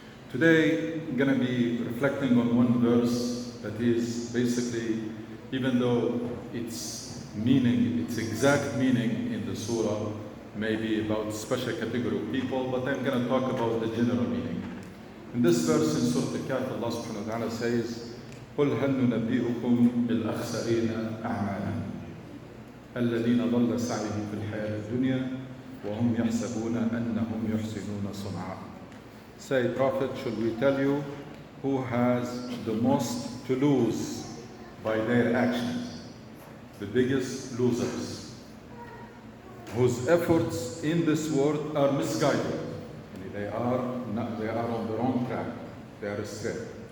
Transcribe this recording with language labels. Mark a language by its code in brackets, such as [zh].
[en] Today, I'm going to be reflecting on one verse that is basically, even though its meaning, its exact meaning in the surah may be about special category of people, but I'm going to talk about the general meaning. In this verse in Surah Al-Kahf, Allah subhanahu wa ta'ala says, [ar] قل هل ننبئكم بالأخسرين أعمالا الذين ضل سعيهم في الحياة الدنيا وهم يحسبون أنهم يحسنون صنعا. [en] Say, Prophet, should we tell you who has the most to lose by their actions? The biggest losers, whose efforts in this world are misguided. They are on the wrong track. They are astray.